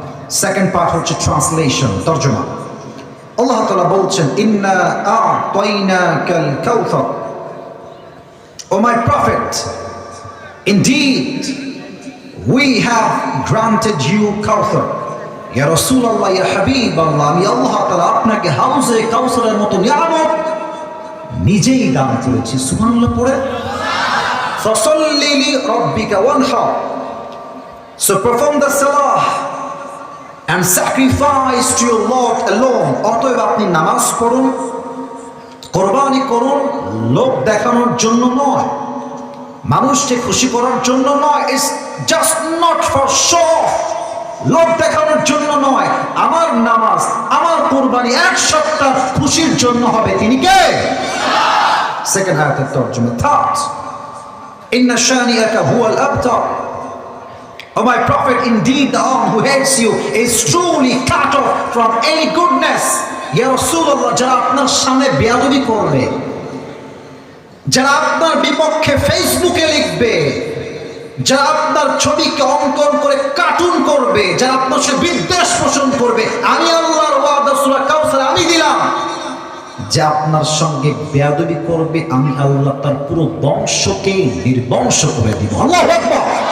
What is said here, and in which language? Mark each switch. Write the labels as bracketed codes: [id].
[bn] Second part হচ্ছে translation, তরজমা। আল্লাহ তাআলা বলছেন [ar] ইন্না আ'তাইনাকাল কাউসার, [en] O my prophet, indeed we have granted you Kauthar. [bn] ইয়া রাসূলুল্লাহ, ইয়া হাবিবাল্লাহ, আমি আল্লাহ তাআলা আপনাকে হাউজে কাউসারের মতো নিয়ামত নিজেই দান করেছি। সুবহানাল্লাহ পড়ে। [ar] ফাসাল্লি লিরাব্বিকা ওয়ানহার, [en] so perform the salah and sacrifice to your Lord alone. [bn] অতএব আপনি নামাজ পড়ুন, কোরবানি করুন, লোক দেখানোর জন্য নয়, মানুষকে খুশি করার জন্য নয়। [en] it's just not for show, [bn] লোক দেখানোর জন্য নয়। আমার নামাজ, আমার কোরবানি 1 সপ্তাহ খুশির জন্য হবে। তিনি কে? সেকেন্ড আয়াতের তরজমা। থার্ড, [ar] ইন্না শানিআকা হুয়াল আবতার, [en] Oh my Prophet, indeed the one who hates you is truly cut off from any goodness. [bn] Ya Rasulullah, যারা আপনার সামনে বেয়াদবি করবে, যারা আপনার বিপক্ষে ফেসবুকে লিখবে, যারা আপনার ছবিকে অঙ্কন করে কার্টুন করবে, যারা আপনার সাথে বিদ্বেষ পোষণ করবে, আমি আল্লাহর ওয়াদা সূরা কাউসার আমি দিলাম, যে আপনার সঙ্গে বেয়াদবি করবে, আমি আল্লাহ তার পুরো বংশকে নির্বংশ করে দিব। আল্লাহু আকবার।